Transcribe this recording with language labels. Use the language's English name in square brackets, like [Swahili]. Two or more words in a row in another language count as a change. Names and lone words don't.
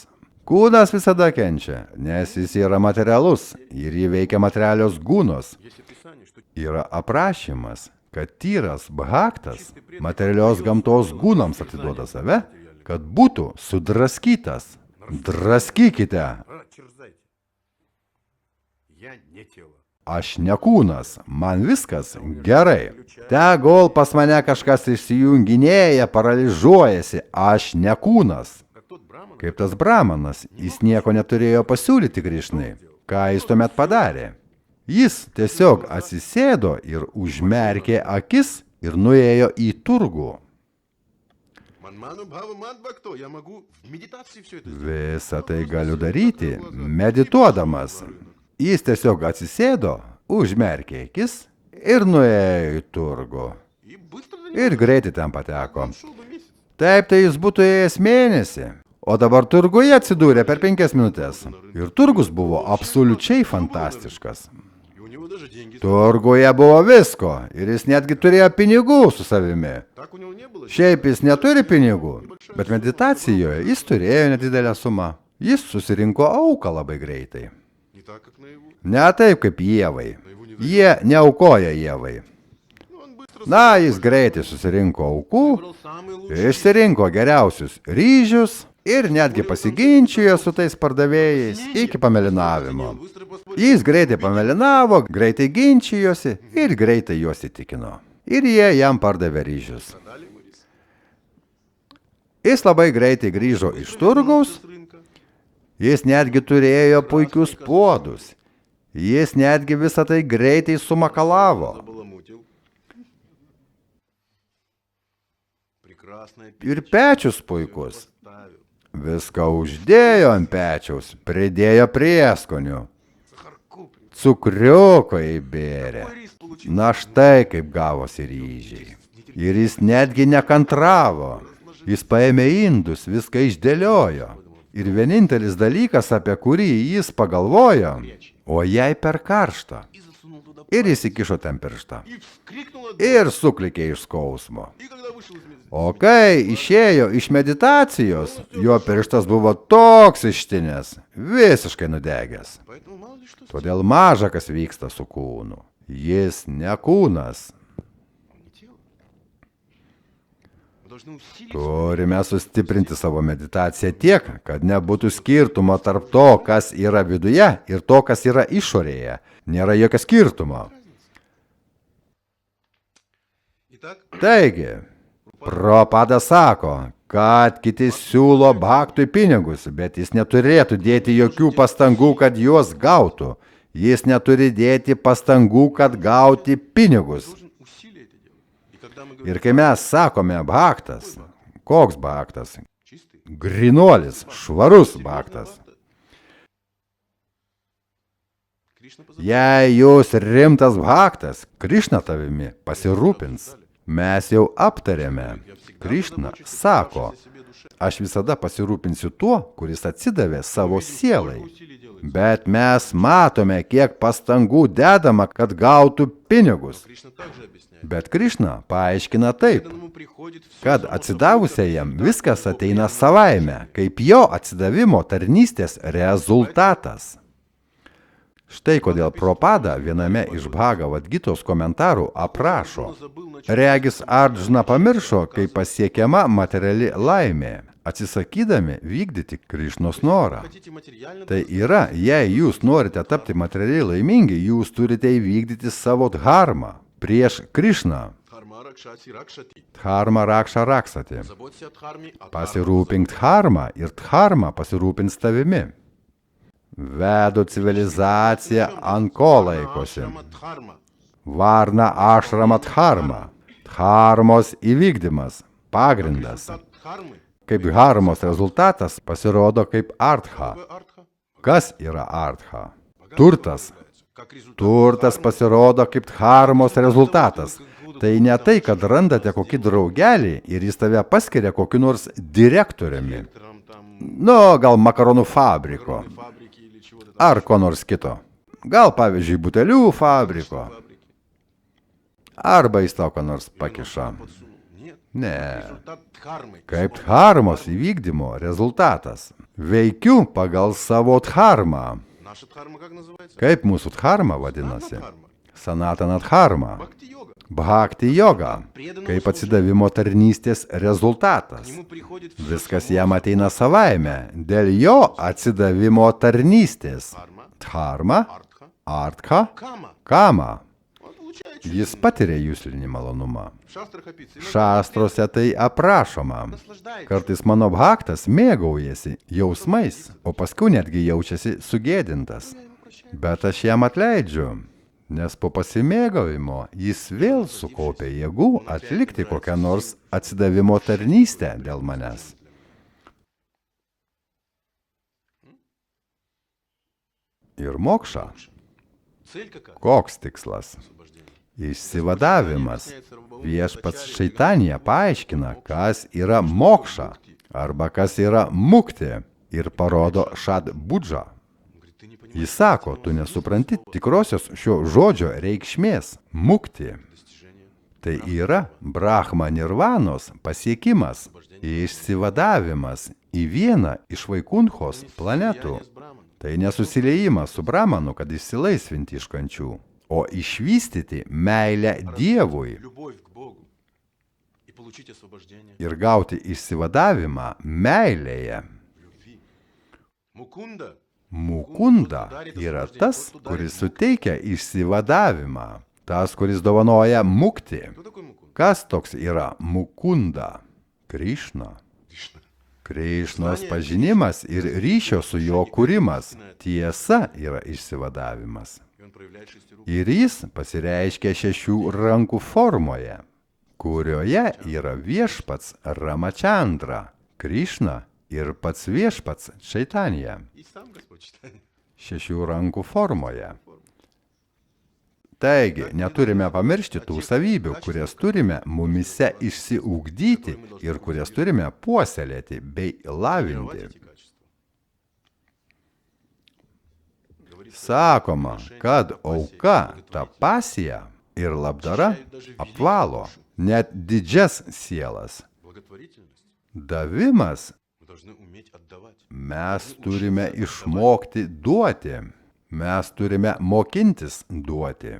[Lithuanian] Kūnas visada kenčia, nes jis yra materialus ir jį veikia materialios gūnos. Yra aprašymas, kad tyras bhaktas materialios gamtos gūnams atiduoda save, kad būtų sudraskytas. Draskykite. [Russian] Я не тело. [Lithuanian] Aš ne kūnas, man viskas gerai. Tegul pas mane kažkas išsijunginėja, paralyžiuojasi, aš ne kūnas. [Russian] Как тот Браман, [Lithuanian] Kaip tas bramanas, jis nieko neturėjo pasiūlyti Krišnai. Ką jis tuomet padarė? Jis tiesiog atsisėdo ir užmerkė akis ir nuėjo į turgų. [Sanskrit] मन्मना भव मद्भक्तो, [Russian] я могу в медитации все это сделать. [Lithuanian] Visą tai galiu daryti, medituodamas. Jis tiesiog atsisėdo, užmerkė akis ir nuėjo į turgų. [Russian] И быстро до него [Lithuanian] Ir greitai ten pateko. [Russian] шел бы месяц. [Lithuanian] Taip, tai jis būtų ėjęs mėnesį. O dabar turguje atsidūrė per 5 minutės. Ir turgus buvo absoliučiai fantastiškas. [Russian] И у него даже деньги. [Lithuanian] Turguje buvo visko. Ir jis netgi turėjo pinigų su savimi. [Russian] Так у него не было. [Lithuanian] Šiaip jis neturi pinigų. Bet meditacijoje jis turėjo nedidelę sumą. Jis susirinko auką labai greitai. [Russian] Не так, как наяву. [Lithuanian] Ne taip kaip Ievai. Jie neaukoja Ievai. [Russian] Ну, он быстро [Lithuanian] Na, jis greitai susirinko aukų, [Russian] выбрал самый лучший. [Lithuanian] išsirinko geriausius ryžius ir netgi pasiginčijo su tais pardavėjais iki pamelinavimo. [Russian] Быстро поспорил. [Lithuanian] Jis greitai pamelinavo, greitai ginčijosi ir greitai juos įtikino. Ir jie jam pardavė ryžius. [Russian] Продали ему рис. [Lithuanian] Jis labai greitai grįžo iš turgaus, [Russian] С рынка. [Lithuanian] jis netgi turėjo puikius puodus. Jis netgi visą tai greitai sumakalavo. [Russian] Забаламутил. Прекрасная [Lithuanian] Ir pečius puikus. [Russian] поставил. [Lithuanian] Viską uždėjo ant pečiaus, pridėjo prieskonių. [Russian] Сахарку прям. [Lithuanian] Cukriuko įbėrė. [Russian] Какой рис получил? [Lithuanian] Na štai kaip gavosi ryžiai. Ir jis netgi nekantravo. Jis paėmė indus, viską išdėliojo. Ir vienintelis dalykas, apie kurį jis pagalvojo, o jai per karštą. [Russian] И засунул туда. [Lithuanian] Ir įsikišo ten pirštą. [Russian] И вскрикнул от [Lithuanian] Ir suklikė iš skausmo. [Russian] И когда вышел из медицины, [Lithuanian] O kai išėjo iš meditacijos, jo pirštas buvo toks ištinęs, visiškai nudegęs. [Russian] поэтому мало ли что, [Lithuanian] Todėl maža kas vyksta su kūnu. Jis ne kūnas. [Russian] он не тело. Мы должны усилить [Lithuanian] Turime sustiprinti savo meditaciją tiek, kad nebūtų skirtumo tarp to, kas yra viduje ir to, kas yra išorėje. Nėra jokio skirtumo. [Russian] Итак, [Lithuanian] Taigi, Prabhupada sako, kad kiti siūlo bhaktui pinigus, bet jis neturėtų dėti jokių pastangų, kad juos gautų. Jis neturi dėti pastangų, kad gauti pinigus. [Russian] должен усилие это делать. И когда мы говорим [Lithuanian] Ir kai mes sakome bhaktas, koks bhaktas? [Russian] чистый, [Lithuanian] Grinuolis, švarus bhaktas. [Russian] Кришна позаботится. [Lithuanian] Jei jūs rimtas bhaktas, Krišna tavimi pasirūpins. Mes jau aptarėme. Krišna sako, aš visada pasirūpinsiu tuo, kuris atsidavė savo sielai. [Russian] Усилие делается. [Lithuanian] Bet mes matome, kiek pastangų dedama, kad gautų pinigus. [Russian] Кришна также объясняет. [Lithuanian] Bet Krišna paaiškina taip, [Russian] Преданному приходит всё [Lithuanian] kad [Russian] само [Lithuanian] atsidavusiajam viskas ateina savaime, kaip jo atsidavimo tarnystės rezultatas. Štai kodėl Prabhupada viename iš Bhagavad Gitos komentarų aprašo. Regis Ardžna pamiršo, kaip pasiekiama materiali laimė, atsisakydami vykdyti Krišnos norą. [Russian] Хотите материально, [Lithuanian] Tai yra, jei jūs norite tapti materialiai laimingi, jūs turite įvykdyti savo dharmą prieš Krišną. [Sanskrit] धर्म रक्षति रक्षति. धर्म रक्षा रक्षति. [Russian] Заботься о дхарме, а [Lithuanian] Pasirūpink dharma ir dharma pasirūpins tavimi. Vedo civilizacija ant ko laikosi. [Russian] дхарма. [Sanskrit] वर्ण आश्रम धर्म. [Lithuanian] Dharmos įvykdymas. Pagrindas. [Russian] Результат дхармы. [Lithuanian] Kaip dharmos rezultatas pasirodo kaip artha. [Russian] Какое артха? [Lithuanian] Kas yra artha? Turtas. [Russian] Как результат [Lithuanian] Turtas pasirodo kaip dharmos rezultatas. Tai ne tai, kad randate kokį draugelį ir jis tave paskiria kokiu nors direktoriumi. [Russian] директором там [Lithuanian] Nu, gal makaronų fabriko. [Russian] фабрики или чего-то там. [Lithuanian] Ar ko nors kito. Gal, pavyzdžiui, butelių fabriko. [Russian] Фабрики. [Lithuanian] Arba jis tau ką nors pakiša. [Russian] Подсунул. Нет. [Lithuanian] Ne. [Russian] Результат дхармы. [Lithuanian] Kaip dharmos įvykdymo rezultatas. Veikiu pagal savo dharmą. [Russian] Наша дхарма как называется? [Lithuanian] Kaip mūsų dharma vadinasi? [Russian] Дхарма. [Lithuanian] Sanatana dharma. [Russian] Бхакти-йога. [Lithuanian] Bhakti yoga. Kaip atsidavimo tarnystės [Russian] К [Lithuanian] rezultatas. [Russian] нему приходит всё [Lithuanian] Viskas [Russian] само. [Lithuanian] jam ateina savaime. Dėl jo atsidavimo tarnystės. [Russian] Дхарма, [Lithuanian] Dharma, [Russian] артха, [Lithuanian] Artha, [Russian] Кама. [Lithuanian] kama. [Russian] Он получает [Lithuanian] Jis patiria jūslinį malonumą. [Russian] в шастрах описано. [Lithuanian] Šastrose tai aprašoma. [Russian] Наслаждается. [Lithuanian] Kartais mano bhaktas mėgaujasi jausmais, o paskui netgi jaučiasi sugėdintas. Bet aš jam atleidžiu, nes po pasimėgavimo jis vėl sukaupia jėgų atlikti kokią nors atsidavimo tarnystę dėl manęs. Ir mokša. [Russian] Цель какая? [Lithuanian] Koks tikslas? [Russian] Освобождение. [Lithuanian] Išsivadavimas. Viešpats Šaitanija paaiškina, kas yra mokša arba kas yra mukti ir parodo šad budžą. [Russian] Он говорит, ты не понимаешь [Lithuanian] Jis sako, tu nesupranti tikrosios šio žodžio reikšmės – mukti. [Russian] достижения. [Lithuanian] Tai yra Brahma nirvanos pasiekimas, išsivadavimas į vieną iš Vaikunchos planetų. [Russian] Слияние с Браманом. [Lithuanian] Tai nesusiliejimas su Brahmanu, kad išsilaisvinti iš kančių, o išvystyti meilę Dievui [Russian] Любовь к Богу. И получить освобождение [Lithuanian] ir gauti išsivadavimą meilėje. [Russian] в любви. Мукунда. [Lithuanian] Mukunda yra tas, kuris suteikia išsivadavimą, tas, kuris dovanoja mukti. [Russian] Кто такой Мукунда? [Lithuanian] Kas toks yra Mukunda? Krišna. [Russian] Кришна. [Lithuanian] Krišnos pažinimas ir ryšio su jo kūrimas. Tiesa yra išsivadavimas. [Russian] И он проявляет шести рук. [Lithuanian] Ir jis pasireiškia 6 rankų formoje, kurioje yra viešpats Ramachandra, Krišna ir pats viešpats Čaitanija. [Russian] И сам Господь читает. [Lithuanian] 6 rankų formoje. Taigi, neturime pamiršti tų savybių, kurias turime mumise išsiugdyti ir kurias turime puoselėti bei lavinti. [Russian] Эти качества. Говорится, [Lithuanian] Sakoma, kad auka, tapasija ir labdara apvalo net didžias sielas. [Russian] благотворительность. [Lithuanian] Davimas [Russian] Мы должны уметь отдавать. [Lithuanian] mes turime išmokti duoti. Mes turime mokintis duoti.